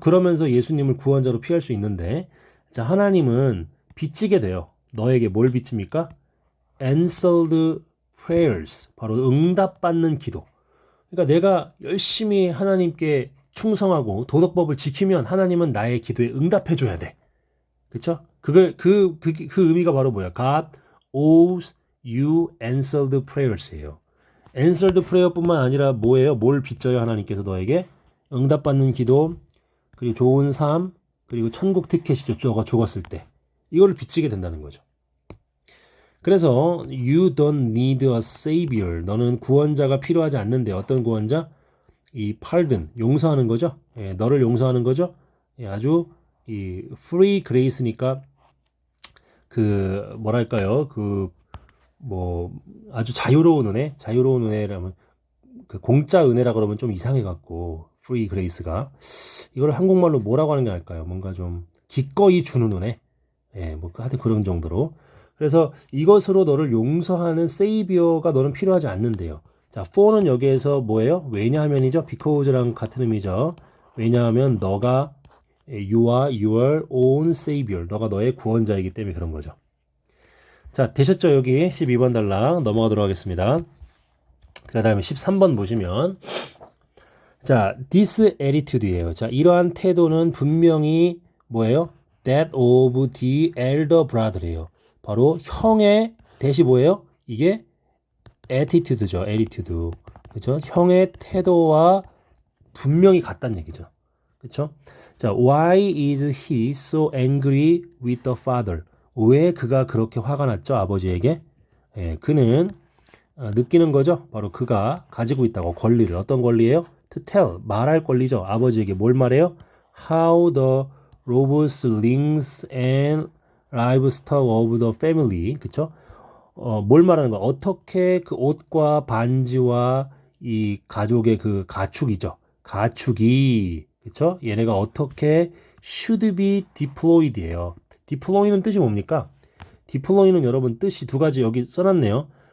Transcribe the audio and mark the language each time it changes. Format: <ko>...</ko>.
<ko>그러면서 예수님을 구원자로 피할 수 있는데, 자, 하나님은 빚지게 돼요. 너에게 뭘 빚집니까?</ko> <en>Answered prayers.</en> <ko>바로 응답받는 기도. 그러니까 내가 열심히 하나님께 충성하고 도덕법을 지키면 하나님은 나의 기도에 응답해줘야 돼. 그쵸? 그 의미가 바로 뭐야?</ko> <en>God owes you answered prayers예요. answered prayer</en> <ko>뿐만 아니라 뭐예요? 뭘 빚져요? 하나님께서 너에게 응답받는 기도, 그리고 좋은 삶, 그리고 천국 티켓이죠. 너가 죽었을 때 이거를 빚지게 된다는 거죠. 그래서</ko> <en>you don't need a savior.</en> <ko>너는 구원자가 필요하지 않는데 어떤 구원자? 이 pardon, 용서하는 거죠. 예, 너를 용서하는 거죠. 예, 아주 이 free grace니까 그 뭐랄까요? 그 뭐 아주 자유로운 은혜라면 그 공짜 은혜라 그러면 좀 이상해 갖고 free grace가 이걸 한국말로 뭐라고 하는 게 나을까요? 뭔가 좀 기꺼이 주는 은혜. 예, 뭐 하여튼 그런 정도로. 그래서 이것으로 너를 용서하는 세이비어가 너는 필요하지 않는데요. 자, for는 여기에서 뭐예요? 왜냐하면이죠. because랑 같은 의미죠. 왜냐하면 너가</ko> <en>you are your own savior.</en> <ko>너가 너의 구원자이기 때문에 그런 거죠. 자, 되셨죠? 여기 12번 단락 넘어가도록 하겠습니다. 그 다음에 13번 보시면 자,</ko> <en>this attitude</en> <ko>예요. 자, 이러한 태도는 분명히 뭐예요?</ko> <en>That of the elder brother예요.</en> <ko>바로 형의 대시 뭐예요? 이게 attitude죠. attitude. 그죠? 형의 태도와 분명히 같다는 얘기죠. 그렇죠?</ko> <en>자, why is he so angry with the father?</en> <ko>왜 그가 그렇게 화가 났죠? 아버지에게? 예, 그는 느끼는 거죠. 바로 그가 가지고 있다고 권리를. 어떤 권리예요?</ko> <en>To tell,</en> <ko>말할 권리죠. 아버지에게 뭘 말해요?</ko> <en>How the robes, rings and livestock of the family.</en> <ko>그쵸? 뭘 말하는 거야? 어떻게 그 옷과 반지와 이 가족의 그 가축이죠. 가축이, 그쵸? 얘네가 어떻게</ko> <en>should be deployed예요.</en> <ko>deploy는 뜻이 뭡니까? deploy는 여러분 뜻이 두 가지 여기 써놨네요.</ko>